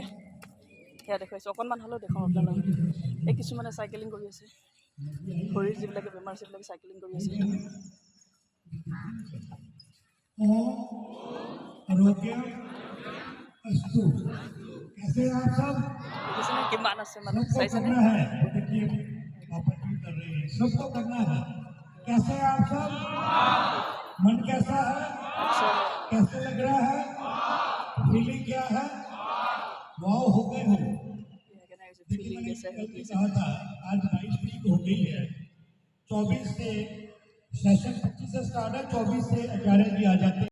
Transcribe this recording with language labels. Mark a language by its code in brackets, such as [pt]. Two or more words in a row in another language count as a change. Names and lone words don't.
[as] সেয়া দেখুৱাইছোঁ, অকণমান হ'লেও দেখুৱাম আপোনালোকক। এই কিছুমানে চাইকেলিং কৰি আছে, ভৰিৰ যিবিলাকে বেমাৰ আছে সেইবিলাকে চাইকেলিং কৰি আছে। দেখিছেনে কিমান আছে মানুহ, চাইছেনে? [hi] मन कैसा है, कैसे लग रहा है, फीलिंग क्या है, वाव हो गए हो। देखिए मैंने कहा था आज 22 तारीख हो गई है, 24 से सेशन 25 से स्टार्ट है, 24 से 11 भी आ जाते